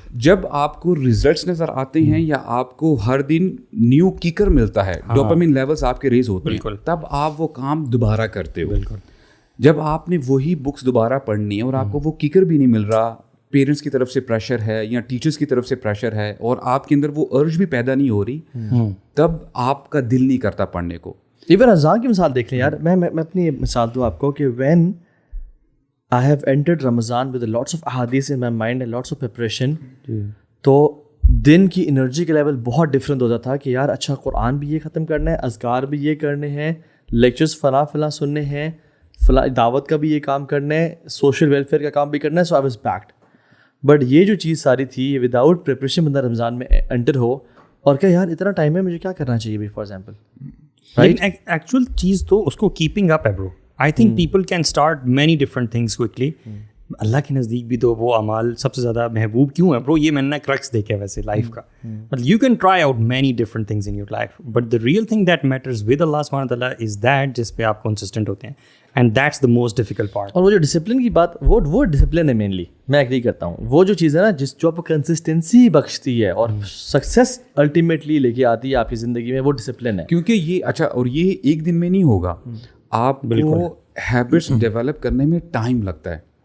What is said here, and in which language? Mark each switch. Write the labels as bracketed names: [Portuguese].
[Urdu] جب آپ کو ریزلٹس نظر آتے ہیں یا آپ کو ہر دن نیو کیکر ملتا ہے, ڈوپامین لیولز آپ کے ریز ہوتے ہیں, تب آپ وہ کام دوبارہ کرتے ہو. جب آپ نے وہی بکس دوبارہ پڑھنی ہے اور آپ کو وہ کیکر بھی نہیں مل رہا, پیرنٹس کی طرف سے پریشر ہے یا ٹیچرس کی طرف سے پریشر ہے اور آپ کے اندر وہ ارج بھی پیدا نہیں ہو رہی, تب آپ کا دل نہیں کرتا پڑھنے کو. ایون رمضان کی مثال دیکھ لیں یار. میں اپنی مثال دوں آپ کو کہ [English] When I have entered Ramadan with lots of ahadith in my mind and lots of preparation. [Urdu] تو دن کی انرجی کا لیول بہت ڈفرینٹ ہوتا تھا کہ یار اچھا قرآن بھی یہ ختم کرنا ہے, اذکار بھی یہ کرنے ہیں, لیکچرز فلاں سننے ہیں, فلاں دعوت کا بھی یہ کام کرنا ہے, سوشل ویلفیئر کا کام بھی کرنا ہے. [English] So I was backed. [Urdu] بٹ یہ جو چیز ساری تھی یہ وداؤٹ پریپریشن بندہ رمضان میں انٹر ہو اور کہ یار اتنا ٹائم ہے مجھے کیا کرنا چاہیے بھی, فار ایگزامپل. ایکچوئل چیز تو اس کو کیپنگ اپ ہے برو. [English] I think people can start many different things quickly. [Urdu] اللہ کے نزدیک بھی تو وہ اعمال سب سے زیادہ محبوب کیوں ہے برو, یہ میں نے کرکس دیکھا ہے ویسے لائف کا. [English] You can try out many different things in your life, but the real thing that matters with Allah subhanahu wa ta'ala is that [Urdu] جس پہ آپ [English] consistent [Urdu] ہوتے ہیں, [English] and that's the most difficult part. [Urdu] اور وہ جو discipline کی بات, وہ ڈسپلن ہے مینلی. میں ایگری کرتا ہوں, وہ جو چیز ہے نا جو آپ کو کنسسٹنسی بخشتی ہے اور سکسیس الٹیمیٹلی لے کے آتی ہے آپ کی زندگی میں, وہ ڈسپلن ہے. کیونکہ یہ اچھا, اور یہ ایک دن میں نہیں ہوگا, آپ کو ہیبٹس ڈیولپ کرنے میں ٹائم لگتا ہے.